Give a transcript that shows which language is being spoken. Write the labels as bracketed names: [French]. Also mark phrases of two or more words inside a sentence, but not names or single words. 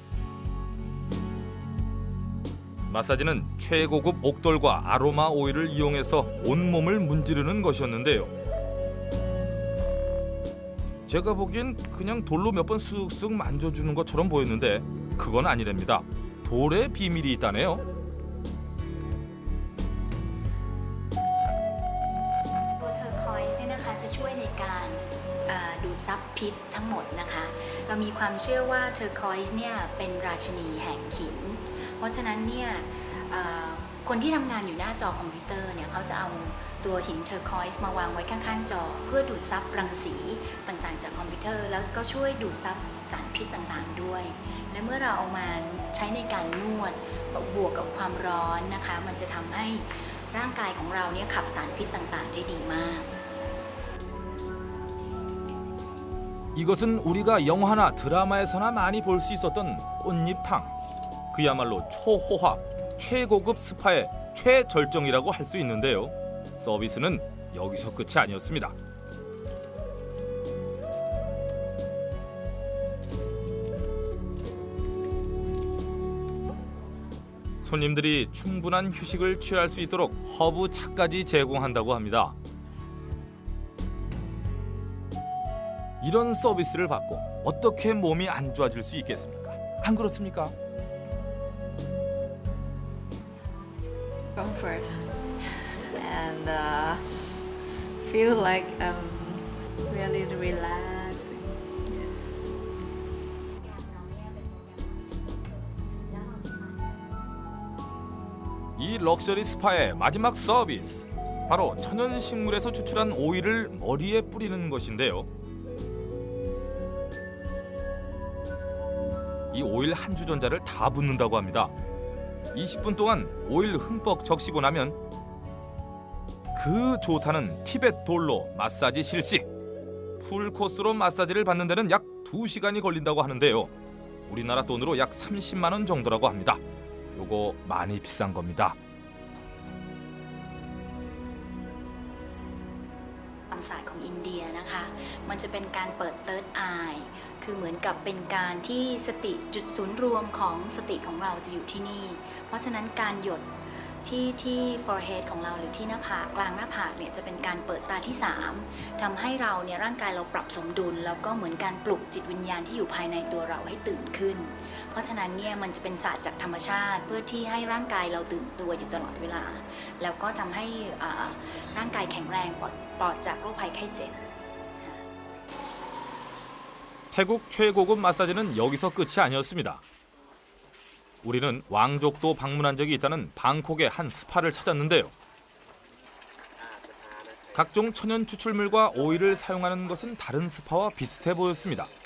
[Korean] 마사지는 최고급 옥돌과 아로마 오일을 이용해서 온몸을 문지르는 것이었는데요. 제가 보기엔 그냥 돌로 몇 번 쓱쓱 만져주는 것처럼 보였는데 그건 아니랍니다. 돌에 비밀이 있다네요. [Thai] ตัวเทอร์คอยส์เนี่ยนะคะจะช่วยในการดูดซับพิษทั้งหมดนะคะเรามีความเชื่อว่าเทอร์คอยส์ เนี่ยเป็นราชินีแห่งหินเพราะฉะนั้นเนี่ยคนที่ทำงานอยู่หน้าจอคอมพิวเตอร์เนี่ยเขาจะเอาตัวหินเทอร์คอยส์มาวางไว้ข้างๆจอเพื่อดูดซับรังสีต่างๆจากคอมพิวเตอร์แล้วก็ช่วยดูดซับสารพิษต่างๆด้วยและเมื่อเราเอามาใช้ในการนวดบวกกับความร้อนนะคะมันจะทำให้ร่างกายของเราเนี่ยขับสารพิษต่างๆได้ดีมาก [Korean] 이것은 우리가 영화나 드라마에서나 많이 볼 수 있었던 꽃잎탕. 그야말로 초호화, 최고급 스파의 최절정이라고 할 수 있는데요. 서비스는 여기서 끝이 아니었습니다. 손님들이 충분한 휴식을 취할 수 있도록 허브 차까지 제공한다고 합니다. 이런 서비스를 받고 어떻게 몸이 안 좋아질 수 있겠습니까? 안 그렇습니까? [English] comfort and feel like really relaxing. Yes. [Korean] 이 럭셔리 스파의 마지막 서비스. 바로 천연 식물에서 추출한 오일을 머리에 뿌리는 것인데요. 이 오일 한 주전자를 다 붓는다고 합니다. 20분 동안 오일 흠뻑 적시고 나면 그 좋다는 티벳 돌로 마사지 실시. 풀코스로 마사지를 받는 데는 약 2시간이 걸린다고 하는데요. 우리나라 돈으로 약 30만 원 정도라고 합니다. 요거 많이 비싼 겁니다. [Thai] ศาสตร์ของอินเดียนะคะมันจะเป็นการเปิด [English] Third Eye [Thai] คือเหมือนกับเป็นการที่สติจุดศูนย์รวมของสติของ เราจะอยู่ที่นี่ เพราะฉะนั้นการหยดที่ forehead ของเราหรือที่หน้าผากกลางหน้าผากเนี่ยจะเป็นการเปิดตาที่ 3ทำให้เราเนี่ยร่างกายเราปรับสมดุลแล้วก็เหมือนการปลุกจิตวิญญาณที่อยู่ภายในตัวเราให้ตื่นขึ้น เพราะฉะนั้นเนี่ยมันจะเป็นศาสตร์จากธรรมชาติเพื่อที่ให้ร่างกายเราตื่นตัวอยู่ตลอดเวลาแล้วก็ทำให้ร่างกายแข็งแรงปลอดจากโรคภัยไข้เจ็บ [Korean] 태국 최고급 마사지는 여기서 끝이 아니었습니다. 우리는 왕족도 방문한 적이 있다는 방콕의 한 스파를 찾았는데요. 각종 천연 추출물과 오일을 사용하는 것은 다른 스파와 비슷해 보였습니다.